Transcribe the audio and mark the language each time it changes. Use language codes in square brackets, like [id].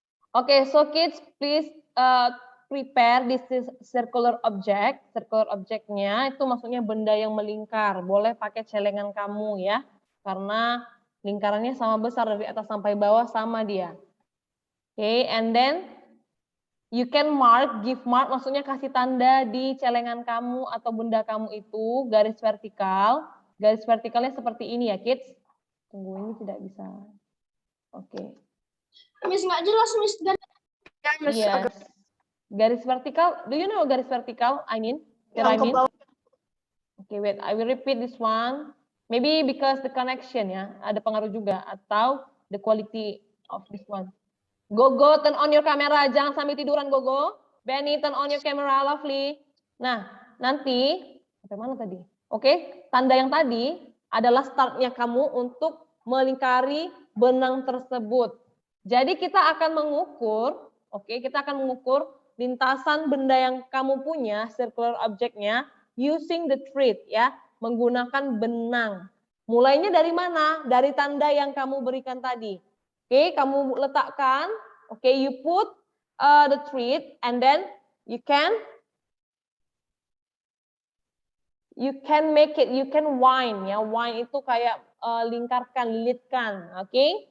[en] Okay, so kids, please prepare this circular object. [id] Circular objectnya itu maksudnya benda yang melingkar. Boleh pakai celengan kamu ya, karena lingkarannya sama besar dari atas sampai bawah sama dia. [en] Okay, and then you can mark, give mark, [id] maksudnya kasih tanda di celengan kamu atau benda kamu itu garis vertikal. Garis vertikalnya seperti ini ya, kids. Tunggu, ini tidak bisa. Oke. Miss nggak jelas, Miss. [en] Yes. Garis vertikal. Do you know garis vertikal? I mean, Okay, wait. I will repeat this one. Maybe because the connection ya, [id] ada pengaruh juga atau [en] the quality of this one. Gogo, turn on your camera. [id] Jangan sambil tiduran, [en] Gogo. Benny, turn on your camera, lovely. [id] Nah, nanti sampai mana tadi? Oke, tanda yang tadi adalah startnya kamu untuk melingkari benang tersebut. Jadi kita akan mengukur, kita akan mengukur lintasan benda yang kamu punya, circular object-nya, [en] using the thread [id] ya, menggunakan benang. Mulainya dari mana? Dari tanda yang kamu berikan tadi. [en] Oke, [id] kamu letakkan, [en] you put the thread and then you can make it, you can wind ya. [id] Wind itu kayak lingkarkan, lilitkan, oke?